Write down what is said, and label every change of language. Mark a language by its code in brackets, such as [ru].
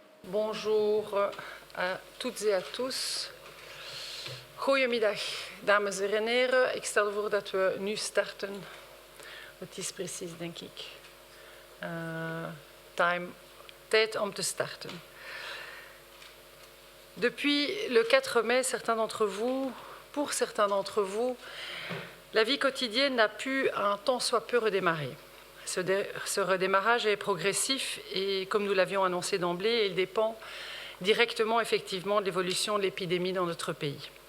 [fr] Bonjour à toutes et à tous. [nl] Goedemiddag, dames en heren. Ik stel voor dat we nu starten. Het is precies, denk ik, tijd om te starten. [fr] Depuis le 4 mai, pour certains d'entre vous, la vie quotidienne n'a pu un tant soit peu redémarrer. Ce redémarrage est progressif et, comme nous l'avions annoncé d'emblée, il dépend directement, effectivement, de l'évolution de l'épidémie dans notre pays.